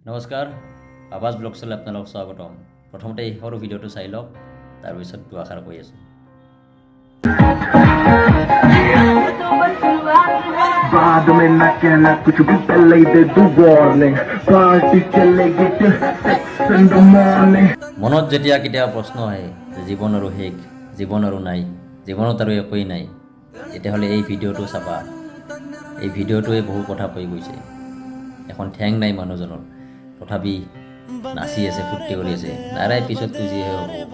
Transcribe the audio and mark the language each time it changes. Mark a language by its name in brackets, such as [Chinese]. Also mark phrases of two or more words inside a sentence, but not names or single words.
[Assamese] নমস্কাৰ আৱাজ ব্লগছলৈ আপোনালোকক স্বাগতম প্ৰথমতে এই সৰু ভিডিঅ'টো চাই লওক তাৰপিছত দুআষাৰ কৈ আছোঁ [Hindi] बाद में न कहना कुछ भी पहले ही दे दू वार्निंग पार्टी चलेगी [English] till 6 in the morning [Assamese] মনত যেতিয়া কেতিয়াবা প্ৰশ্ন আহে যে জীৱন আৰু শেষ জীৱন আৰু নাই জীৱনত আৰু একোৱেই নাই তেতিয়াহ'লে এই ভিডিঅ'টো চাবা এই ভিডিঅ'টোৱে বহু কথা কৈ গৈছে এখন ঠেং নাই মানুহজনৰ তথাপি নাচি আছে ফূৰ্তি কৰি আছে নাৰাই পিছততো যিহে হ'ব